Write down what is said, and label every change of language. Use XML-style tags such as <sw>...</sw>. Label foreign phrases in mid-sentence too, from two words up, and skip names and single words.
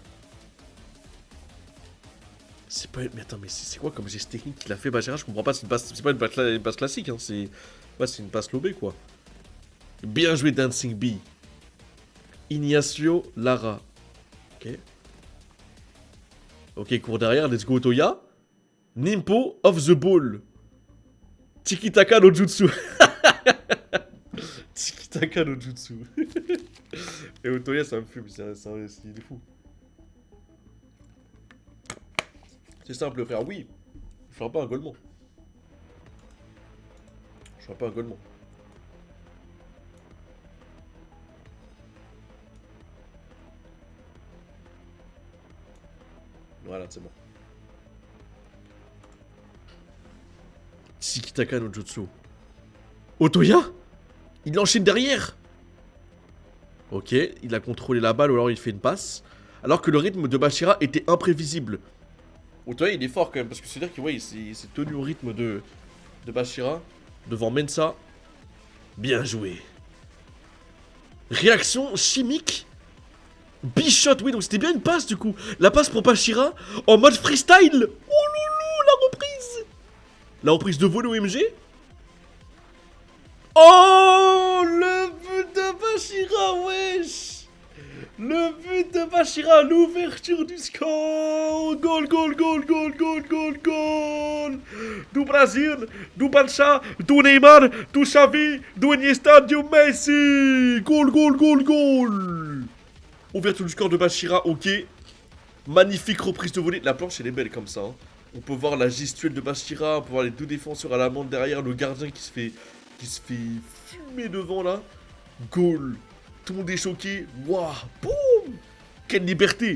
<fr>C'est pas... Mais attends, mais c'est quoi comme geste technique qu'il a fait, Bashira? Je comprends pas, c'est pas une passe classique, hein, c'est... Ouais, c'est une passe lobée, quoi. Bien joué, Dancing Bee. Ignacio Lara. Ok. Ok, cours derrière,</fr> <en>let's go, Toya. Nimpo of the ball.</en> <ja>Tiki-taka no jutsu. Tiki-taka no jutsu.</ja> <fr>Et Otoya, ça me fume, il est fou. C'est simple, frère, oui. Je serai pas un golemon. Je serai pas un golemon. Voilà, c'est bon.</fr> <ja>Tiki-taka no jutsu.</ja> <fr>Otoya? Il enchaîne derrière. Ok, il a contrôlé la balle ou alors il fait une passe. Alors que le rythme de Bashira était imprévisible. Otoya il est fort quand même parce que c'est-à-dire qu'il ouais, s'est tenu au rythme de Bashira devant Mensa. Bien joué. Réaction chimique. Bichot, oui, donc c'était bien une passe du coup. La passe pour Bashira en mode freestyle. Oh loulou, la reprise. La reprise de vol OMG. Oh, le but de Bashira, wesh. Le but de Bashira, l'ouverture du score.</fr> <en>Goal, goal, goal, goal, goal, goal, goal.</en> <fr>Du Brasil, du Barça, du Neymar, du Xavi, du Iniesta, du Messi.</fr> <en>Goal, goal, goal, goal.</en> <fr>Ouverture du score de Bashira, ok. Magnifique reprise de volée. La planche, elle est belle comme ça. Hein. On peut voir la gestuelle de Bashira, on peut voir les deux défenseurs à la main derrière, le gardien qui se fait fumer devant là.</fr> <en>Goal.</en> <fr>Tout le monde est choqué. Waouh. Boum. Quelle liberté.</fr>